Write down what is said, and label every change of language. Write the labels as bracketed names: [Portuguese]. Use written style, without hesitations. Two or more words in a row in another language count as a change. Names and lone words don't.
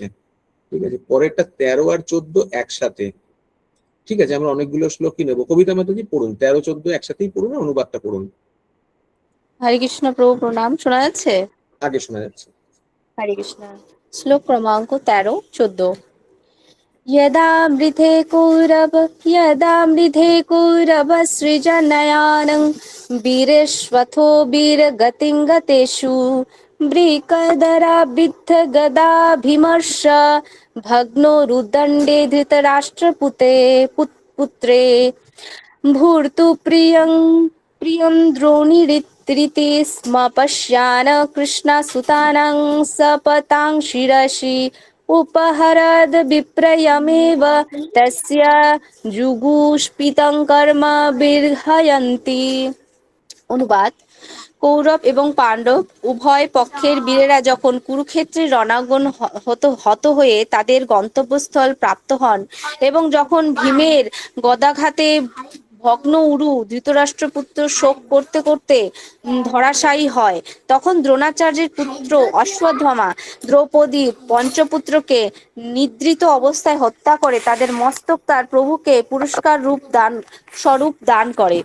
[Bangla] ঠিক আছে, পরেরটা 13 আর 14 একসাথে। ঠিক আছে, আমরা অনেকগুলো শ্লোকই নেবো। কবিতা মাতাজি পড়ুন, 13-14 একসাথেই পড়ুন, অনুবাদটা পড়ুন। হরে কৃষ্ণ প্রভু প্রণাম, শোনা যাচ্ছে? আগে শোনা যাচ্ছে। হরে কৃষ্ণ। শ্লোক ক্রমাঙ্ক 13-14। [Sanskrit] यदा मृधे कौरव सृजनयानं वीरेष्वथो वीरगतिं गतेषु वृकदराबिद्ध गदाभिमर्श भग्नो रुदण्डे पुत्रे भूर्तु प्रियं द्रोणीरिति स्म पश्यान् कृष्णसुतानां सपतां शिरसि उपहरद विप्रयमेव तस्य जुगुष्पितं कर्म বির্হয়ন্তি। [Bangla] অনুবাদ: কৌরব এবং পাণ্ডব উভয় পক্ষের বীরেরা যখন কুরুক্ষেত্রের রণাঙ্গন হত হয়ে তাদের গন্তব্যস্থল প্রাপ্ত হন এবং যখন ভীমের গদাঘাতে ভগ্ন উরু ধৃতরাষ্ট্রপুত্র শোক করতে করতে ধরাশায়ী হয়, তখন দ্রোণাচার্যের পুত্র অশ্বত্থামা দ্রৌপদী পঞ্চপুত্রকে নিদ্রিত অবস্থায় হত্যা করে তাদের মস্তক তার প্রভুকে পুরস্কার স্বরূপ দান করে।